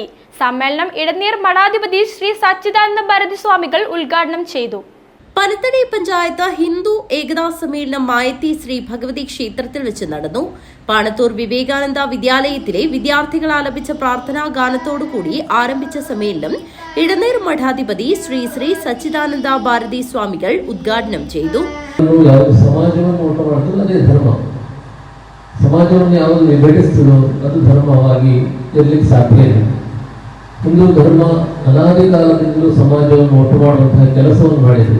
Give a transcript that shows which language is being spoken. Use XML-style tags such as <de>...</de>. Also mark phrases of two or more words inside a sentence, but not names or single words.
<ml>സമ്മേളനം ഇടനീർ മഠാധിപതി ശ്രീ സച്ചിദാനന്ദ ഭാരതി സ്വാമികൾ ഉദ്ഘാടനം ചെയ്തു. പനത്തടി പഞ്ചായത്ത് ഹിന്ദു ഏകതാ സമ്മേളനം മായത്തി ശ്രീ ഭഗവതി ക്ഷേത്രത്തിൽ വെച്ച് നടന്നു. പാണത്തൂർ വിവേകാനന്ദ വിദ്യാലയത്തിലെ വിദ്യാർത്ഥികൾ ആലപിച്ച പ്രാർത്ഥനാ ഗാനത്തോടുകൂടി ആരംഭിച്ച സമ്മേളനം ഇടനീർ മഠാധിപതി ശ്രീ ശ്രീ</ml> <kn>ಸಚ್ಚಿದಾನಂದ ಭಾರತಿ ಸ್ವಾಮಿಗಳು ಉದ್ಘಾಟನೆ</kn> <ml>ചെയ്തു.</ml> <kn>ಸಮಾಜವನ್ನು ಯಾವುದು ವಿಭಜಿಸುವುದು ಅದು ಧರ್ಮವಾಗಿ ಇರಲಿಕ್ಕೆ ಸಾಧ್ಯ ಇಲ್ಲ. ಹಿಂದೂ ಧರ್ಮ ಅನಾದಿ ಕಾಲದಿಂದಲೂ ಸಮಾಜವನ್ನು ಒಟ್ಟು ಮಾಡುವಂತಹ ಕೆಲಸವನ್ನು ಮಾಡಿದೆ.</kn>